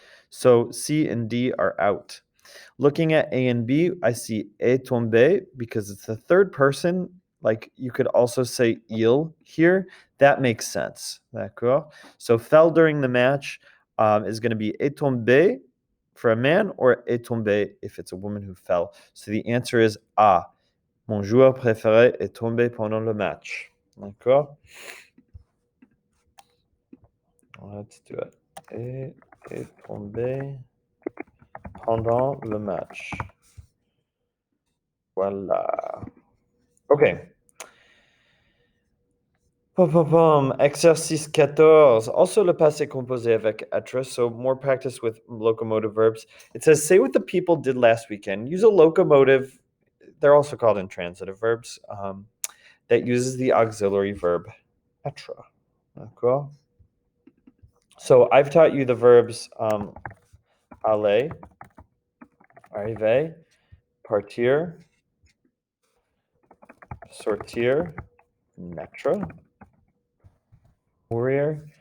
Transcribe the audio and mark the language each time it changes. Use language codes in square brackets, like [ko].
[en] So C and D are out. Looking at A and B, I see est tombé because it's the third person. Like you could also say il here. That makes sense. [fr] D'accord? [en] So fell during the match is going to be est tombé for a man or est tombé if it's a woman who fell. So the answer is A. [fr] Mon joueur préféré est tombé pendant le match. D'accord? [en] Let's do it. [fr] Est tombé pendant le match. Voilà. [en] Okay. Exercice 14. Also [fr] le passé composé avec être, [en] so more practice with locomotive verbs. It says, say what the people did last weekend. Use a locomotive. They're also called intransitive verbs. That uses the auxiliary verb être. D'accord? So I've taught you the verbs aller, arriver, partir, sortir, naître, mourir.